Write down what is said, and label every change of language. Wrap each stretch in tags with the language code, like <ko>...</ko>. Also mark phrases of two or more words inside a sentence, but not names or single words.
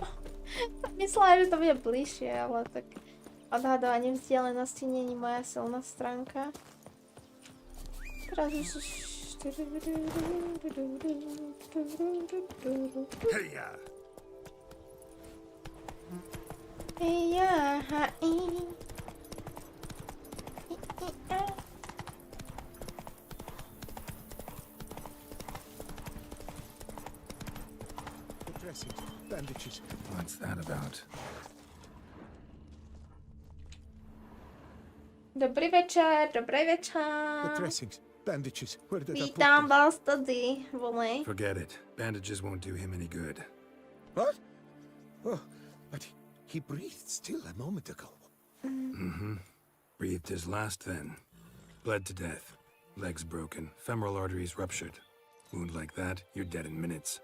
<sk>Myslela, že to bude bližšie, ale tak odhadovanie vzdialenosti nie je moja silná stránka. Teraz už... Heja! Heja,</sk> <en>Bandages. What's that about?</en> <cs>Dobrý večer, dobrý</cs> <en>The</en> <cs>večer.</cs> <en>dressings, bandages. Where did I put</en> <cs>Vítám</cs> <en>them?</en> <cs>vás tady, volej.</cs> <en>Forget it. Bandages won't do him any good. What? Oh, but he breathed still a moment ago. Breathed his last then. Bled to death. Legs broken. Femoral arteries ruptured. Wound like that, you're dead in minutes.</en>